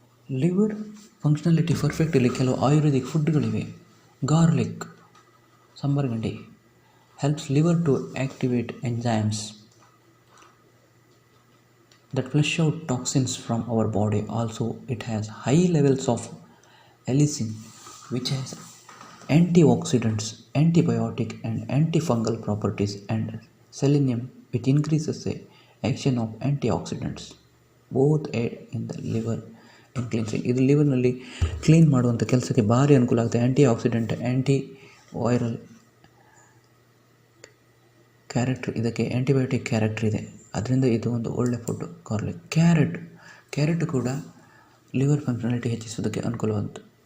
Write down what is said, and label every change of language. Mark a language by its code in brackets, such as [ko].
[kn] Liver functionality ಪರ್ಫೆಕ್ಟಲ್ಲಿ ಕೆಲವು Ayurvedic ಫುಡ್ಗಳಿವೆ. [en] Garlic, ಸಂಬರ್ಗಂಡಿ helps liver to activate enzymes that flush out toxins from our body. Also, it has high levels of allicin, which has antioxidants, antibiotic and antifungal properties, and selenium, which increases the action of antioxidants. Both aid in the liver in cleansing. [kn] ಇದು ಲಿವರ್ನಲ್ಲಿ clean ಮಾಡುವಂಥ ಕೆಲಸಕ್ಕೆ ಭಾರಿ ಅನುಕೂಲ ಆಗುತ್ತೆ. ಆ್ಯಂಟಿ accident, ಆ್ಯಂಟಿ viral character, ಇದಕ್ಕೆ antibiotic character ಇದೆ. ಅದರಿಂದ ಇದು ಒಂದು ಒಳ್ಳೆ ಫುಡ್ಡು. ಗಾರ್ಲಿಕ್, ಕ್ಯಾರೆಟ್ ಕೂಡ ಲಿವರ್ ಫಂಕ್ಷನಾಲಿಟಿ ಹೆಚ್ಚಿಸೋದಕ್ಕೆ ಅನುಕೂಲವಾಗುತ್ತೆ.